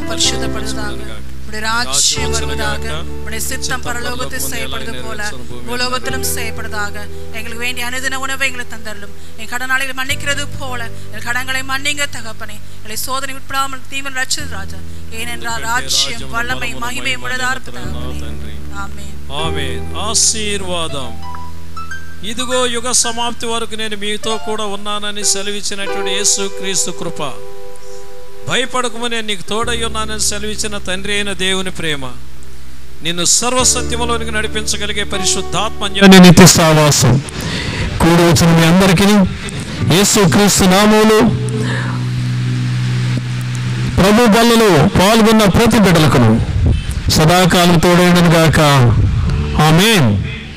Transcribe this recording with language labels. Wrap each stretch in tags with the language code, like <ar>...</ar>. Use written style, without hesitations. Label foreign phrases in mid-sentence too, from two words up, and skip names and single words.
<ta>பரிசுத்தப்படுவதாக உடைய ராஜ்யம் வருவதாக உடைய சித்தம் பரலோகத்தில் செய்யப்படுவது போல பூலோகத்திலும் செய்யப்படுவதாக எங்களுக்கு வேண்டிய அனுதின உணவை எங்களுக்கு தந்தரலும் என் கடனாளிகளை மன்னிக்கிறது போல என் கடன்களை மன்னிங்க தகப்பனே எங்களை சோதனை விட்படாமல் தீமன் ரட்சிது ராஜா ஏனென்றால் ராஜ்யம் வல்லமை மகிமை உள்ளதாக ஆமென்</ta> <te>ఆమేన్ ఆశీర్వాదం ఇదిగో యుగ సమాప్తి వరకు నేను మీతో కూడా ఉన్నానని సెలవిచ్చినటువంటి యేసుక్రీస్తు కృప భయపడకమని నేను నీకు తోడై ఉన్నానని సెలవిచ్చిన తండ్రి అయిన దేవుని ప్రేమ నిన్ను సర్వసత్యములోనికి నడిపించగలిగే పరిశుద్ధాత్మ నిత్య సహవాసం కూడి వచ్చిన మీ అందరికీ యేసుక్రీస్తు నామములో ప్రభు బల్లలో పాల్గొన్న ప్రతి బిడ్డలకు సదాకాలం తోడైనను గాక ఆమేన్.</te>